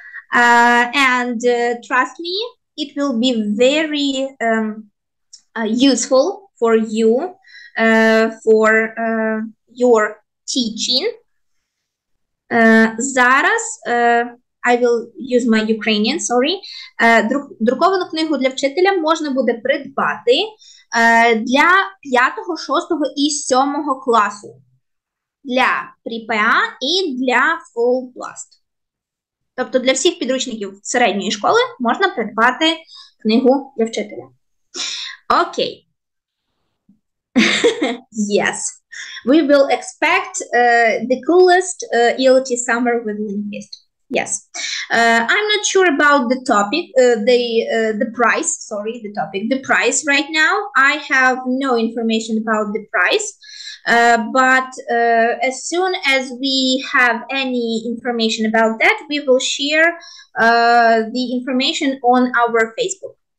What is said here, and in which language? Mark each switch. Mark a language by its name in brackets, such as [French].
[English] And trust me, it will be very useful for you, for your teaching. [Ukrainian] Зараз [English] I will use my Ukrainian, sorry. [Ukrainian] Друковану книгу для вчителя можна буде придбати для 5, 6 і 7 класу. Для ПРІ-ПА і для Full Blast. Тобто для всіх підручників середньої школи можна придбати книгу для вчителя. Окей. [English] Yes, we will expect the coolest ELT summer with Linguist. Yes, I'm not sure about the topic, the price. Sorry, the price right now. I have no information about the price, but as soon as we have any information about that, we will share the information on our Facebook.